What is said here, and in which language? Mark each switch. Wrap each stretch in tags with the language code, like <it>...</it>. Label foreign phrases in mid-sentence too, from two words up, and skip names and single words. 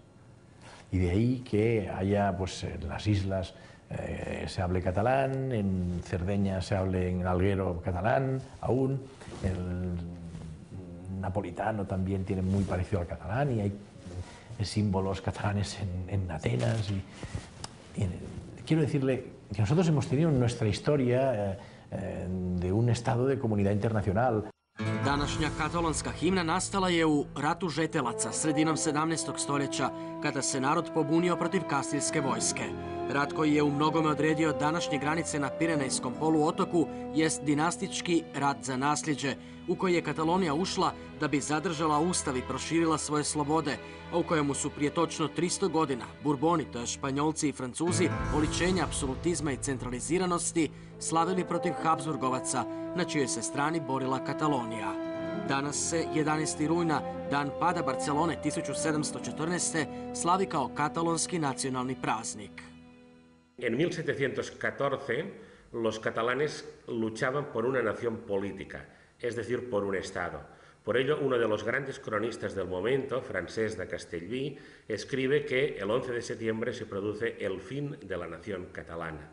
<es>Y de ahí que haya, pues en las islas, se hable catalán, en Cerdeña se hable en Alguero catalán aún, el napolitano también tiene muy parecido al catalán y hay símbolos catalanes en Atenas. Quiero decirle que nosotros hemos tenido en nuestra historia de un estado de comunidad internacional.</es> <hr>Današnja katalonska himna nastala je u ratu žetelaca sredinom 17. stoljeća kada se narod pobunio protiv Kastiljske vojske. Rat koji je u mnogome odredio današnje granice na Pirenejskom poluotoku jest dinastički rat za nasljeđe u koji je Katalonija ušla da bi zadržala ustav i proširila svoje slobode, a u kojemu su prije točno 300 godina Burboni, to je Španjolci i Francuzi, oličenja apsolutizma i centraliziranosti, slavili protiv Habsburgovaca, na čijoj se strani borila Katalonija. Danas se 11. rujna, dan pada Barcelone 1714. slavi kao katalonski nacionalni praznik.</hr> <es>En 1714 los catalanes luchaban por una nación política, es decir, por un Estado. Por ello, uno de los grandes cronistas del momento, Francesc de Castellví, escribe que el 11 de septiembre se produce el fin de la nación catalana.</es>